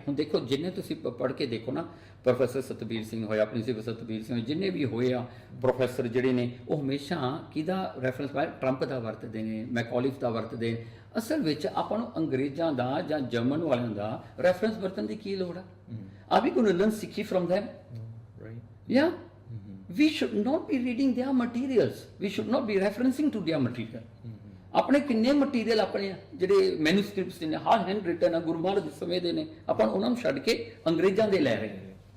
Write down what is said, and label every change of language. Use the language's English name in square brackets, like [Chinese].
[Punjabi] ਹੁਣ ਦੇਖੋ ਜਿੰਨੇ ਤੁਸੀਂ ਪੜ੍ਹ ਕੇ ਦੇਖੋ ਨਾ, ਪ੍ਰੋਫੈਸਰ ਸਤਬੀਰ ਸਿੰਘ ਹੋਇਆ, ਪ੍ਰਿੰਸੀਪਲ ਸਤਬੀਰ ਸਿੰਘ, ਜਿੰਨੇ ਵੀ ਹੋਏ ਆ ਪ੍ਰੋਫੈਸਰ ਜਿਹੜੇ ਨੇ, ਉਹ ਹਮੇਸ਼ਾ ਕਿਹਦਾ ਰੈਫਰੈਂਸ ਬਾय ਟਰੰਪ ਦਾ ਵਰਤਦੇ ਨੇ, ਮੈਕੌਲਿਫ ਦਾ ਵਰਤਦੇ ਨੇ। ਅਸਲ ਵਿੱਚ ਆਪਾਂ ਨੂੰ ਅੰਗਰੇਜ਼ਾਂ ਦਾ ਜਾਂ ਜਰਮਨ ਵਾਲਿਆਂ ਦਾ ਰੈਫਰੈਂਸ ਵਰਤਣ ਦੀ ਕੀ ਲੋੜ ਆ? [English] Are we going to learn Sikhi from them? Yeah. We should not be reading their materials. We should not be referencing to their material. [Punjabi] ਆਪਣੇ ਕਿੰਨੇ ਮਟੀਰੀਅਲ ਆਪਣੇ ਜਿਹੜੇ ਮੈਨੂਸਕ੍ਰਿਪਟਸ ਨੇ, ਹਾਰ ਹੈਂਡ ਰਿਟਨ ਆ, ਗੁਰੂ ਮਹਾਰਾਜ ਦੇ ਸਮੇਂ ਦੇ ਨੇ, ਆਪਾਂ ਉਹਨਾਂ ਨੂੰ ਛੱਡ ਕੇ ਅੰਗਰੇਜ਼ਾਂ ਦੇ ਲੈ ਰਹੇ ਹਾਂ।